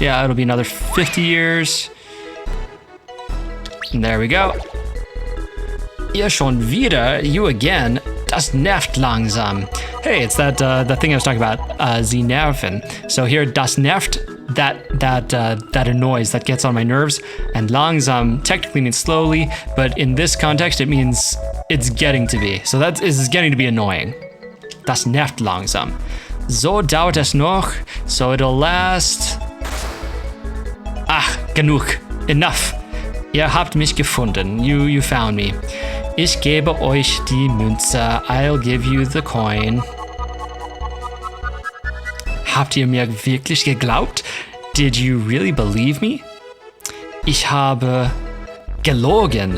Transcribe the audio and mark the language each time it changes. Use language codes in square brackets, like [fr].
[en] Yeah, it'll be another 50 years. And there we go. [de] Ihr schon wieder, [en] you again. [de] Das nervt langsam. [en] Hey, it's that thing I was talking about, Sie nerven. So here, das nervt, that annoys, that gets on my nerves. And langsam technically means slowly, but in this context, it means it's getting to be. So that is getting to be annoying. [de] Das nervt langsam. So dauert es noch. [en] So it'll last. [de] Ach, genug. [en] Enough. [de] Ihr habt mich gefunden. [en] You found me. [de] Ich gebe euch die Münze. [en] I'll give you the coin. [de] Habt ihr mir wirklich geglaubt? [en] Did you really believe me? [de] Ich habe gelogen.